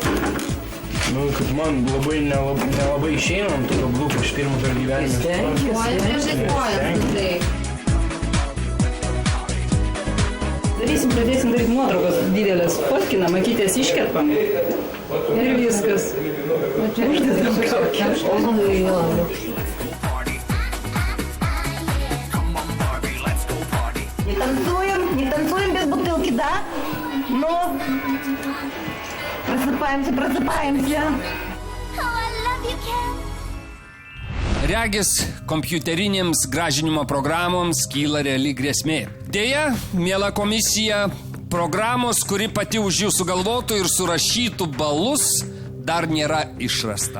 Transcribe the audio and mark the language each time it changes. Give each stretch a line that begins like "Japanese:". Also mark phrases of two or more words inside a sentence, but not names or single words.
Lithuanian: Kad man nelabai išeina ant to kabliuko iš pirmo per gyvenimą. Pradėsim daryti nuotraukas didelės, fotkinam, akytės iškerpam ir viskas. Uždedam kaukę.
Russian: Не танцуем без бутылки, да? Но просыпаемся.
Lithuanian: Regis, kompiuterinėms gražinimo programoms kyla reali grėsmė. Deja, miela komisija, programos, kuri pati už jų sugalvotų ir surašytų balus, dar nėra išrasta.